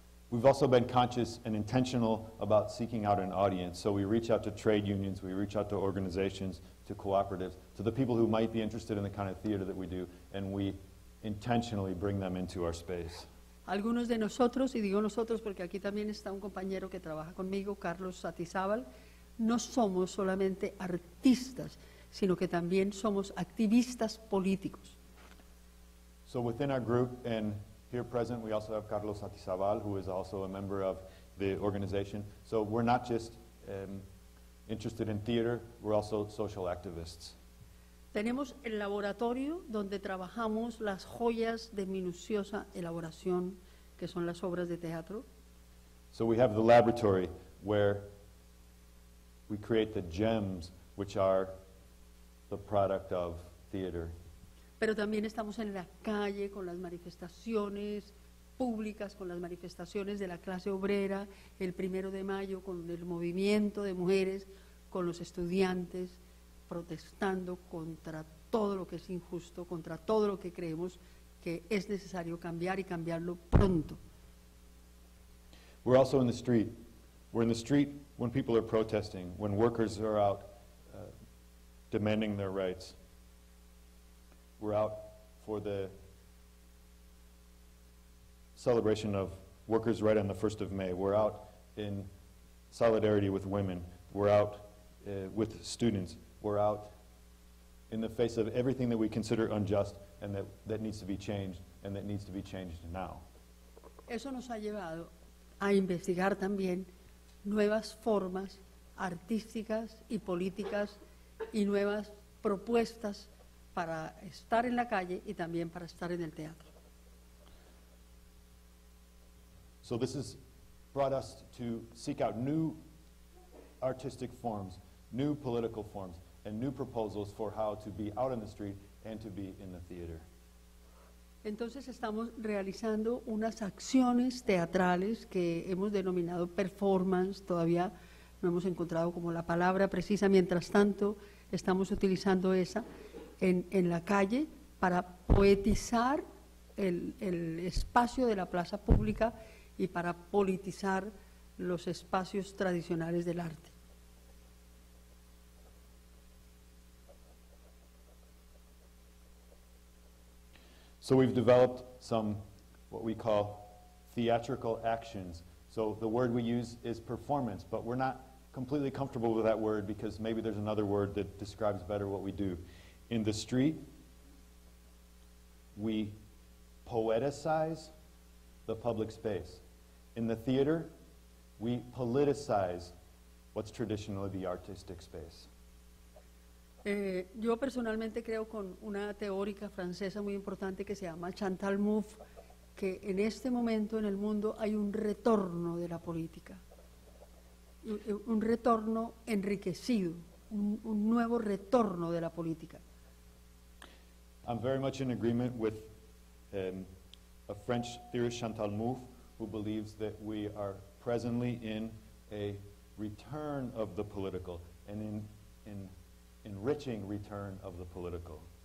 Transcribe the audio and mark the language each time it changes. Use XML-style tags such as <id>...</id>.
<en>We've also been conscious and intentional about seeking out an audience. So we reach out to trade unions, we reach out to organizations, to cooperatives, to the people who might be interested in the kind of theater that we do, and we intentionally bring them into our space.</en> <es>Algunos de nosotros, y digo nosotros porque aquí también está un compañero que trabaja conmigo, Carlos Satizábal, no somos solamente artistas, sino que también somos activistas políticos.</es> <en>So within our group, and here present, we also have Carlos Satizábal, who is also a member of the organization. So we're not just interested in theater, we're also social activists.</en> <es>Tenemos el laboratorio donde trabajamos las joyas de minuciosa elaboración, que son las obras de teatro.</es> <en>So we have the laboratory where we create the gems, which are the product of theater.</en> <es>Pero también estamos en la calle con las manifestaciones públicas, con las manifestaciones de la clase obrera, el 1 de mayo, con el movimiento de mujeres, con los estudiantes, protestando contra todo lo que es injusto, contra todo lo que creemos que es necesario cambiar y cambiarlo pronto.</es> <en>We're also in the street. We're in the street when people are protesting, when workers are out demanding their rights. We're out for the celebration of workers' right on the 1st of May. We're out in solidarity with women. We're out with students. We're out in the face of everything that we consider unjust and that needs to be changed and that needs to be changed now.</en> <es>Eso nos ha llevado a investigar también nuevas formas artísticas y políticas y nuevas propuestas para estar en la calle y también para estar en el teatro.</es> <en>So this has brought us to seek out new artistic forms, new political forms, and new proposals for how to be out in the street and to be in the theater.</en> <es>Entonces estamos realizando unas acciones teatrales que hemos denominado performance, todavía no hemos encontrado como la palabra precisa, mientras tanto estamos utilizando esa en la calle para poetizar el espacio de la plaza pública y para politizar los espacios tradicionales del arte.</es> <en>So we've developed some, what we call theatrical actions. So the word we use is performance, but we're not completely comfortable with that word because maybe there's another word that describes better what we do. In the street, we poeticize the public space. In the theater, we politicize what's traditionally the artistic space.</en> <es>Yo personalmente creo con una teórica francesa muy importante que se llama Chantal Mouffe, que en este momento en el mundo hay un retorno de la política, un retorno enriquecido, un nuevo retorno de la política.</es> <en>I'm very much in agreement with a French theorist, Chantal Mouffe, who believes that we are presently in a return of the political, and in enriching return of the political.</en>